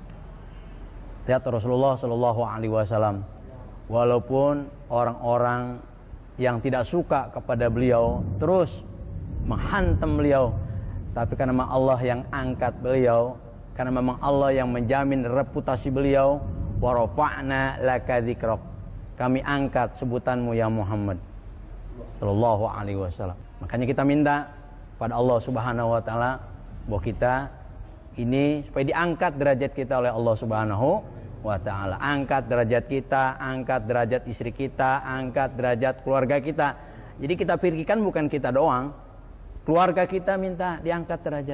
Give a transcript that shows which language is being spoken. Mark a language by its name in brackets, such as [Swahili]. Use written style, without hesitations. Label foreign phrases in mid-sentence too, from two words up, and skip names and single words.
[Indonesian] Lihat Rasulullah [Arabic] صلى الله عليه وسلم. [Indonesian] Walaupun orang-orang yang tidak suka kepada beliau terus menghantam beliau, tapi karena memang Allah yang angkat beliau, karena memang Allah yang menjamin reputasi beliau, [Arabic] ورفعنا لك ذكرك. [Indonesian] Kami angkat sebutanmu ya Muhammad [Arabic] صلى الله عليه وسلم. [Indonesian] Makanya kita minta pada Allah [Arabic] سبحانه وتعالى [Indonesian] bahwa kita ini supaya diangkat derajat kita oleh Allah [Arabic] سبحانه وتعالى. [Indonesian] Angkat derajat kita, angkat derajat istri kita, angkat derajat keluarga kita. Jadi kita pikirkan bukan kita doang, keluarga kita minta diangkat derajat.